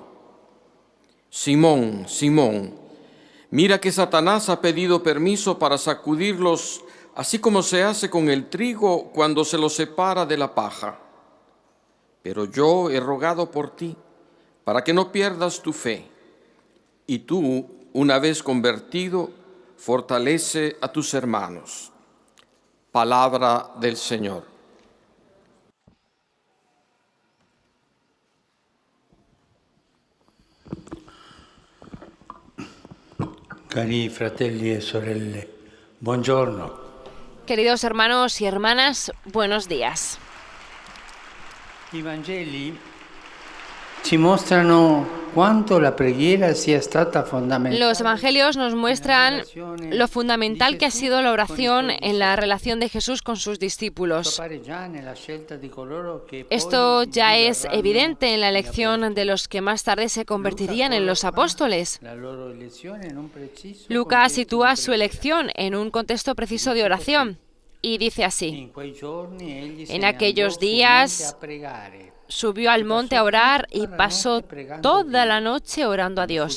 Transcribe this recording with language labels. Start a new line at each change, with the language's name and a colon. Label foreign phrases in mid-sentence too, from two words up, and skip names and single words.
Spanish: Simón, Simón, mira que Satanás ha pedido permiso para sacudirlos, así como se hace con el trigo cuando se lo separa de la paja. Pero yo he rogado por ti, para que no pierdas tu fe. Y tú, una vez convertido, fortalece a tus hermanos. Palabra del Señor.
Italian: Cari fratelli e sorelle, buongiorno.
Spanish: Queridos hermanos y hermanas, buenos días.
Italian: I Vangeli ci mostrano quanto la preghiera sia stata fondamentale.
Spanish: Los evangelios nos muestran lo fundamental que ha sido la oración en la relación de Jesús con sus discípulos. Esto ya es evidente en la elección de los que más tarde se convertirían en los apóstoles. Lucas sitúa su elección en un contexto preciso de oración y dice así: en aquellos días subió al monte a orar y pasó toda la noche orando a Dios.